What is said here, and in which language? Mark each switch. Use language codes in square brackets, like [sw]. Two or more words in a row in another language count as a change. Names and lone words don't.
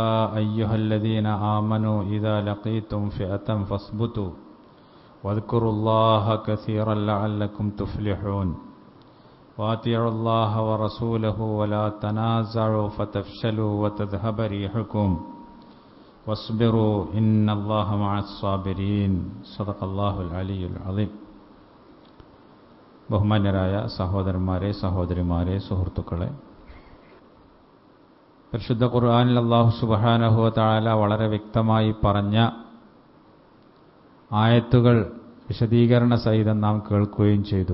[ar] أيها الذين آمنوا إذا لقيتم فئة فاثبتوا واذكروا الله كثيرا لعلكم تفلحون وأطيعوا الله ورسوله ولا تنازعوا فتفشلوا وتذهب ريحكم واصبروا إن الله مع الصابرين صدق الله العلي العظيم [ml] ബഹുമാന്യരായ സഹോദരന്മാരെ സഹോദരിമാരെ സുഹൃത്തുക്കളെ, പരിശുദ്ധ ഖുർആനിൽ [ar] الله سبحانه وتعالى [ml] വളരെ വ്യക്തമായി പറഞ്ഞ ആയത്തുകൾ വിശദീകരണ സഹിതം നാം കേൾക്കുകയും ചെയ്തു.